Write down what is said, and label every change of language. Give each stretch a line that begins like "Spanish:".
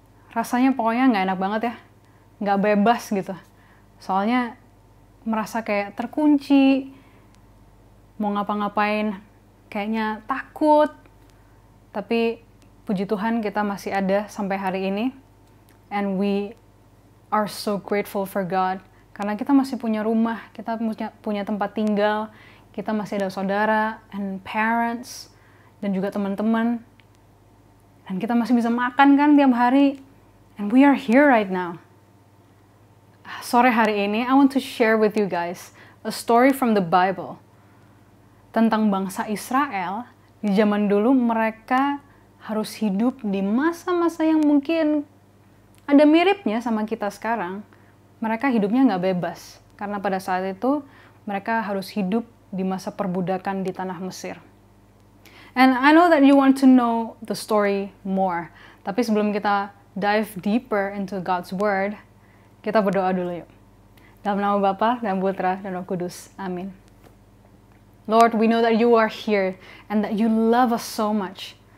Indonesian: Rasanya pokoknya nggak enak banget ya, nggak bebas gitu. Soalnya merasa kayak terkunci, mau ngapa-ngapain kayaknya takut. Tapi puji Tuhan kita masih ada sampai hari ini.
English: And we are so grateful for God.
Indonesian: Karena kita masih punya rumah, kita punya tempat tinggal, kita masih ada saudara
English: and parents,
Indonesian: dan juga teman-teman. Dan kita masih bisa makan kan tiap hari.
English: And we are here right now.
Indonesian: Sore hari ini,
English: I want to share with you guys a story from the Bible.
Indonesian: Tentang bangsa Israel, di zaman dulu mereka harus hidup di masa-masa yang mungkin ada miripnya sama kita sekarang. Mereka hidupnya nggak bebas, karena pada saat itu mereka harus hidup di masa perbudakan di tanah Mesir.
English: And I know that you want to know the story more.
Indonesian: Tapi sebelum kita
English: dive deeper into God's Word,
Indonesian: kita berdoa dulu yuk. Dalam nama Bapa dan Putra dan Roh Kudus. Amin.
English: Lord, we know that you are here and that you love us so much.